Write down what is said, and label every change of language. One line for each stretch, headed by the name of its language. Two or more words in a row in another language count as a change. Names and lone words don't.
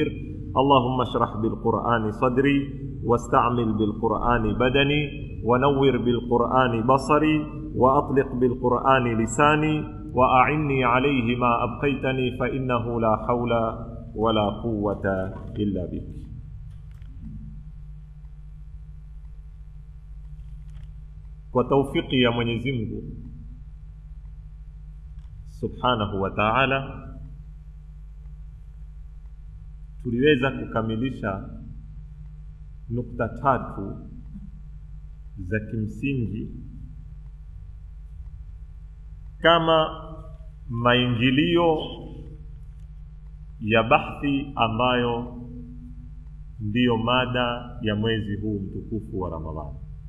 Arabic: اللهم اشرح بالقرآن صدري، واستعمل بالقرآن بدني، ونور بالقرآن بصري، وأطلق بالقرآن لساني، وأعني عليه ما أبقيتني، فإنه لا حول ولا قوة إلا بك. وتوفيق يا
Swahili: Mwenyezi Mungu
Arabic: سبحانه وتعالى,
Swahili: tuliweza kukamilisha nukta 3 za kimsingi kama maingilio ya bahthi ambayo ndiyo mada ya mwezi huu mtukufu wa Ramadhani.